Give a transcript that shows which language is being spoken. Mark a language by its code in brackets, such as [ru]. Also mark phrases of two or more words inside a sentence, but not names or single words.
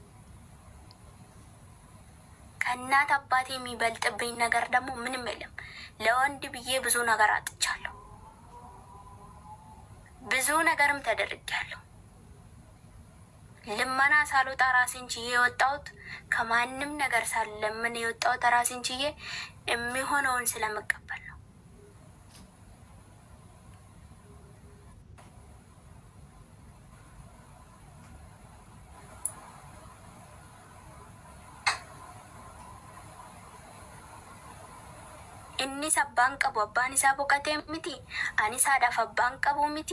[am] ከእናት አባቴ የሚበልጥብኝ ነገር ደግሞ ምንም የለም። ለወንድ ብዬ ብዙ ነገር አጥቻለሁ፣ ብዙ ነገርም ተደርጊያለሁ። ልመና ሳልወጣ ራሴን ችዬ የወጣሁት ከማንም ነገር ሳልለምን የወጣሁት ራሴን ችዬ የሚሆነውን ስለምቀበል ነው። [om] inni sabbaan qabu abbaan isaa boqatee miti, anis haadhaaf abbaan qabu miti.